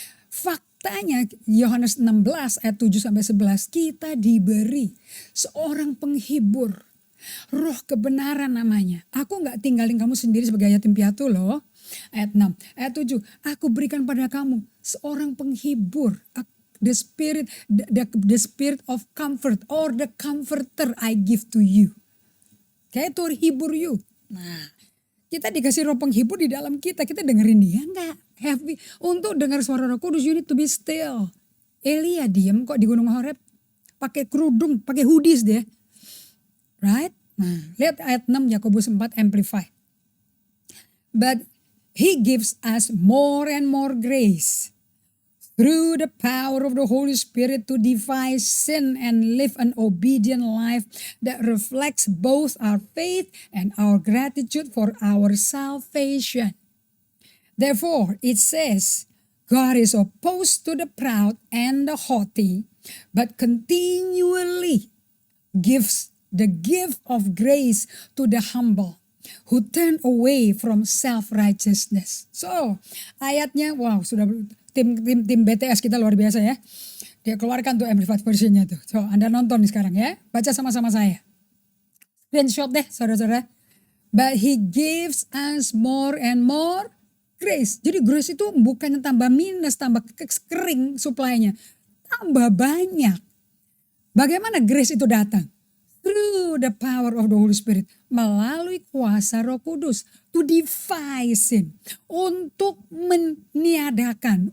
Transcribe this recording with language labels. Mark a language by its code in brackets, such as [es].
[id] Faktanya Yohanes 16 ayat 7-11 kita diberi seorang penghibur. Roh kebenaran namanya. Aku gak tinggalin kamu sendiri sebagai yatim piatu loh. Ayat 6, ayat 7. Aku berikan pada kamu seorang penghibur. [en] the spirit, the spirit of comfort or the comforter I give to you. [id] Kayak to hibur you. Nah, kita dikasih roh penghibur di dalam kita dengerin dia enggak? Untuk dengar suara Roh Kudus, [en] you need to be still. [id] Elia diem kok di Gunung Horeb, pakai kerudung, pakai hoodies dia. Right? Nah, lihat ayat 6 Yakobus 4 Amplified. [en] But he gives us more and more grace through the power of the Holy Spirit to defy sin and live an obedient life that reflects both our faith and our gratitude for our salvation. Therefore, it says, God is opposed to the proud and the haughty, but continually gives the gift of grace to the humble who turn away from self-righteousness. [id] So, ayatnya, wow, sudah tim BTS kita luar biasa ya. Dia keluarkan tuh Amplified versionnya tuh. So, Anda nonton nih sekarang ya. Baca sama-sama saya. Screenshot deh, saudara-saudara. [en] But he gives us more and more grace. [id] Jadi grace itu bukannya tambah minus, tambah kering supply-nya. Tambah banyak. Bagaimana grace itu datang? [en] Through the power of the Holy Spirit. [id] Melalui kuasa Roh Kudus. [en] To defy sin. [id] Untuk meniadakan.